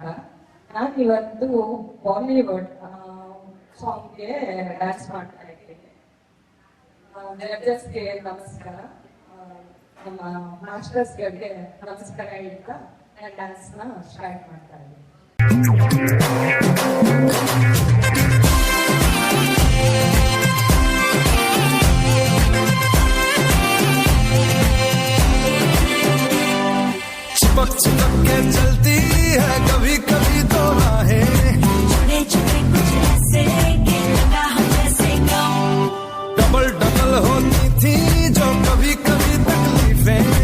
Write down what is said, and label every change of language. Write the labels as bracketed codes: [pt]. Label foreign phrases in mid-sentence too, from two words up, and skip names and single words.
[kn] ನಾನು ಇವತ್ತು ಬಾಲಿವುಡ್ ಸಾಂಗ್ಗೆ ಡ್ಯಾನ್ಸ್ ಮಾಡ್ತಾ ಇದ್ದೀನಿ. ಜಡ್ಜಸ್ಗೆ ನಮಸ್ಕಾರ, ನಮ್ಮ ಮಾಸ್ಟರ್ಸ್ಗಳಿಗೆ ನಮಸ್ಕಾರ ಹೇಳ್ತಾ ನಾನು ಡ್ಯಾನ್ಸ್ನ ಸ್ಟಾರ್ಟ್ ಮಾಡ್ತಾ ಇದ್ದೀನಿ. [hi] चिपक चिपक के चलती है कभी कभी तो राहें, डबल डबल होती थी जो कभी कभी तकलीफें,